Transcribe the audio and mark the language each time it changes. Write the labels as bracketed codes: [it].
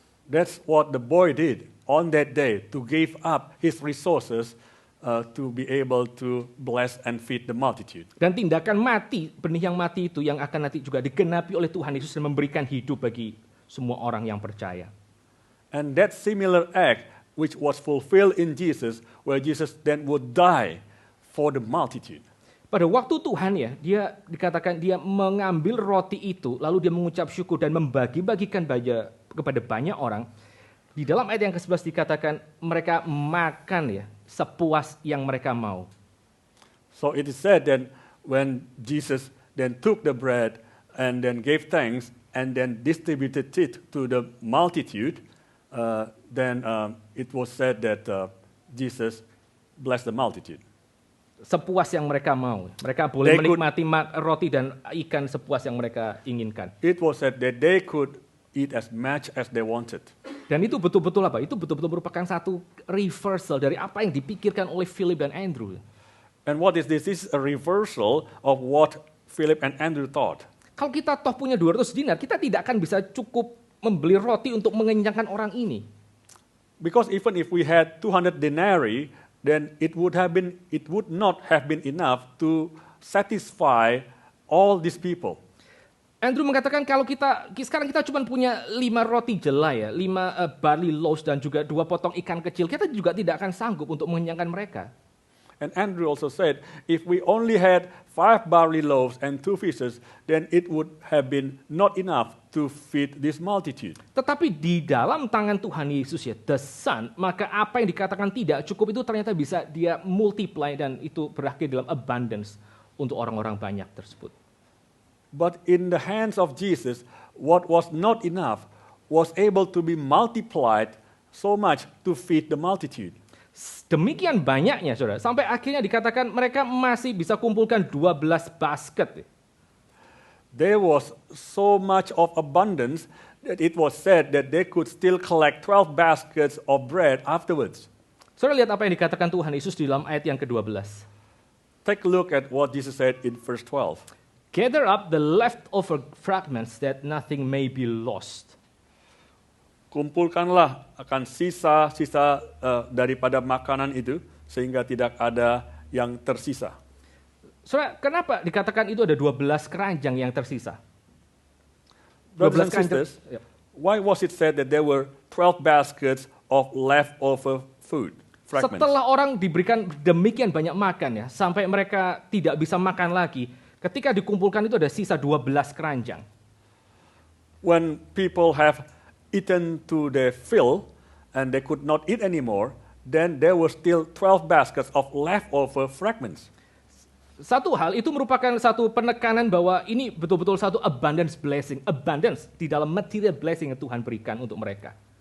[en] That's what the boy did on that day, to give up his resources to be able to bless and feed the multitude. [id] Dan tindakan mati, benih yang mati itu yang akan nanti juga digenapi oleh Tuhan Yesus dan memberikan hidup bagi semua orang yang percaya. [en] And that similar act which was fulfilled in Jesus, where Jesus then would die for the multitude. [id] Pada waktu Tuhan ya, dia dikatakan dia mengambil roti itu, lalu dia mengucap syukur dan membagi-bagikan kepada banyak orang. Di dalam ayat yang ke-11 dikatakan mereka makan ya, sepuas yang mereka mau. [en] So it is said that when Jesus then took the bread and then gave thanks and then distributed it to the multitude, then it was said that Jesus blessed the multitude. [id] Sepuas yang mereka mau. Mereka boleh menikmati roti dan ikan sepuas yang mereka inginkan. [en] It was said that they could eat as much as they wanted. [id] Dan itu betul-betul apa? Itu betul-betul merupakan satu reversal dari apa yang dipikirkan oleh Philip dan Andrew. [en] And what is this? This is a reversal of what Philip and Andrew thought. [id] Kalau kita toh punya 200 dinar, kita tidak akan bisa cukup membeli roti untuk mengenyangkan orang ini. [en] Because even if we had 200 denarii, then it would not have been enough to satisfy all these people. [id] Andrew mengatakan kalau sekarang kita cuma punya 5 roti jelai ya, [en] 5 barley loaves [id] dan juga 2 potong ikan kecil, kita juga tidak akan sanggup untuk mengenyangkan mereka. [en] And Andrew also said, if we only had 5 barley loaves and 2 fishes, then it would have been not enough to feed this multitude. [id] Tetapi di dalam tangan Tuhan Yesus ya, [en] the Son, [id] maka apa yang dikatakan tidak cukup itu ternyata bisa dia multiply dan itu berakhir dalam abundance untuk orang-orang banyak tersebut. [en] But in the hands of Jesus, what was not enough was able to be multiplied so much to feed the multitude. [id] Demikian banyaknya, saudara, sampai akhirnya dikatakan mereka masih bisa kumpulkan 12 basket. [en] There was so much of abundance that it was said that they could still collect 12 baskets of bread afterwards. [id] Saudara lihat apa yang dikatakan Tuhan Yesus di dalam ayat yang ke-12. [en] Take a look at what Jesus said in verse 12. Gather up the leftover fragments that nothing may be lost. [id] kumpulkanlah akan sisa-sisa daripada makanan itu, sehingga tidak ada yang tersisa. Saudara, kenapa dikatakan itu ada 12 keranjang yang tersisa? [en] Brothers and [id] 12 keranjang. [en] sisters, why was it said that there were 12 baskets of leftover food, fragments? [id] Setelah orang diberikan demikian banyak makan ya, sampai mereka tidak bisa makan lagi, ketika dikumpulkan itu ada sisa 12 keranjang. [en] When people have eaten to their fill and they could not eat anymore, then there were still 12 baskets of leftover fragments. [id] Satu hal itu merupakan satu penekanan bahwa ini betul-betul satu [en] abundance blessing, [id] abundance di dalam [en] material blessing [id] yang Tuhan berikan untuk mereka.